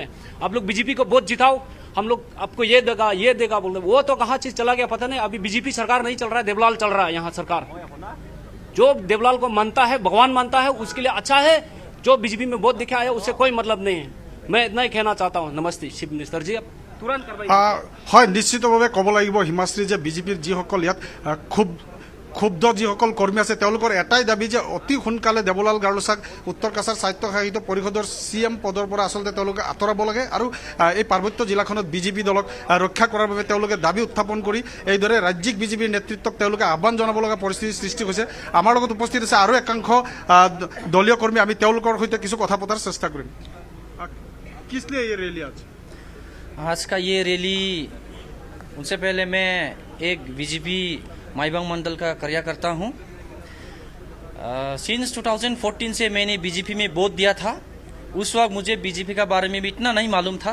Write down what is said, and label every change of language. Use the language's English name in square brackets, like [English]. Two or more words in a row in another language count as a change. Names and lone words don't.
[Hindi] आप लोग बीजेपी को वोट जिताओ, हम लोग आपको ये देगा बोल रहे, वो तो कहाँ चीज चला गया पता नहीं। अभी बीजेपी सरकार नहीं चल रहा है, देवलाल चल रहा है यहाँ सरकार। जो देवलाल को मानता है, भगवान मानता है, उसके लिए अच्छा है। जो बीजेपी में वोट दिखा है उससे कोई मतलब नहीं है। मैं इतना ही कहना चाहता हूँ। नमस्ते [English] chief minister [Hindi] जी। तुरंत कार्रवाई [Assamese] হয় নিশ্চিতভাৱে ক'ব লাগিব হিমাশ্ৰী যে বিজেপিৰ যিসকল ইয়াত ক্ষুব্ধ যিসকল কৰ্মী আছে তেওঁলোকৰ এটাই দাবী যে অতি সোনকালে দেৱলাল গাৰ্লছাক উত্তৰ কাছাৰ স্বায়ত্তশাসিত পৰিষদৰ CM পদৰ পৰা আচলতে তেওঁলোকে আঁতৰাব লাগে আৰু এই পাৰ্বত্য জিলাখনত বিজেপি দলক ৰক্ষা কৰাৰ বাবে তেওঁলোকে দাবী উত্থাপন কৰি এইদৰে ৰাজ্যিক বিজেপিৰ নেতৃত্বক তেওঁলোকে আহ্বান জনাব লগা পৰিস্থিতিৰ সৃষ্টি হৈছে। আমাৰ লগত উপস্থিত আছে আৰু একাংশ দলীয় কৰ্মী, আমি তেওঁলোকৰ সৈতে কিছু কথা পতাৰ চেষ্টা কৰিম। [Hindi] किस लिए ये रैली आज? आज का ये रैली, उनसे पहले मैं एक बीजेपी माईबंग मंडल का कार्यकर्ता हूँ। सिंस 2014 से मैंने बीजेपी में वोट दिया था। उस वक्त मुझे बीजेपी का बारे में भी इतना नहीं मालूम था।